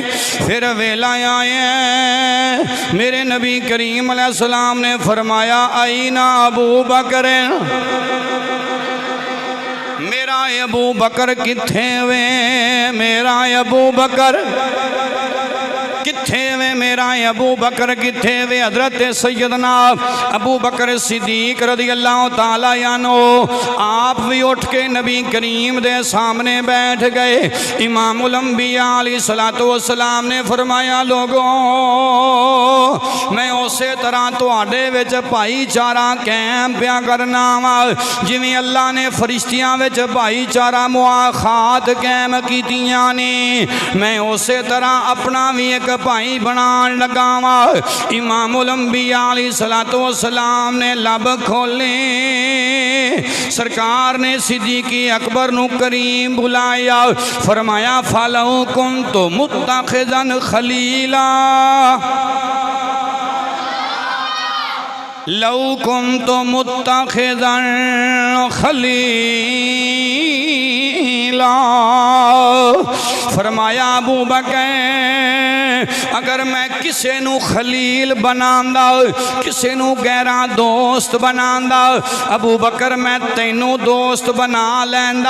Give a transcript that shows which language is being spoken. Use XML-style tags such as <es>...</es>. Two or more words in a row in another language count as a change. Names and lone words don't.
<pa>پھر ویلا آیا، میرے نبی کریم علیہ السلام نے فرمایا آئی نا ابو بکر، میرا ابو بکر کتھے وے، میرا ابو بکر کتھے وے، میرا ابو بکر کتھے وے. حضرت سیدنا ابو بکر صدیق</pa> <ar>رضی اللہ تعالیٰ عنہ</ar> <pa>آپ بھی اٹھ کے نبی کریم دے سامنے بیٹھ گئے. امام الانبیاء</pa> <ar>علیہ الصلاۃ والسلام</ar> <pa>نے فرمایا لوگوں میں اسے طرح تہاڈے وچ بھائی چارہ قائم پیا کرنا واں، جویں اللہ نے فرشتیاں وچ بھائی چارہ مواخات قائم کیتیاں نے، میں اسے طرح اپنا بھی ایک بھائی بنان لگا واں. امام الانبیاء</pa> <ar>علیہ الصلاۃ والسلام</ar> <pa>نے لب کھولے، سرکار نے صدیق اکبر نوں کریم بلایا، فرمایا</pa> <ar>فلو كنت متخذا خليلا، لو كنت متخذا خليلا.</ar> <pa>فرمایا ابو بکر اگر میں کسے نوں خلیل بناندا، کسے نوں گہرا دوست بناندا، ابو بکر میں تینوں دوست بنا لیندا.</pa>